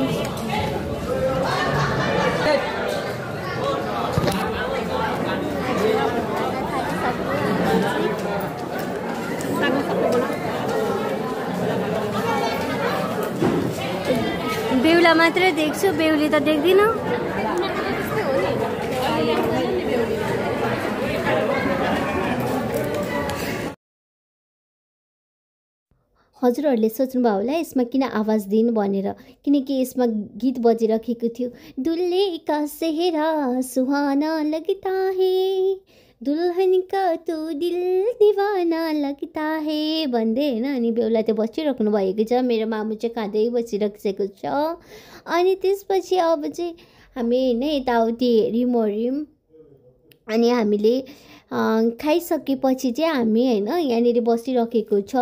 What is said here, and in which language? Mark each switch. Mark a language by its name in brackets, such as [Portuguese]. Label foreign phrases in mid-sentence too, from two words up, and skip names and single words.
[Nepali] बेहुला मात्रै देख्छु, बेहुली त देख्दिनँ। हजुरहरूले सोच्नुभयो होला यसमा किन आवाज दिनु भनेर, किनकि यसमा गीत बजिरहेको थियो। [Hindi] दुल्हे का सेहरा सुहाना लगता है, दुल्हन का तो दिल दीवाना लगता है [Nepali] भन्दै होइन। अनि बेहुला चाहिँ बसिराख्नु भएको छ। मेरो मामु चाहिँ खाँदै बसिरहेको छ। अनि त्यसपछि अब चाहिँ हामी होइन यताउति हेऱ्यौँ। अनि हामीले खाइसकेपछि चाहिँ हामी होइन यहाँनिर बसिरहेको छौँ।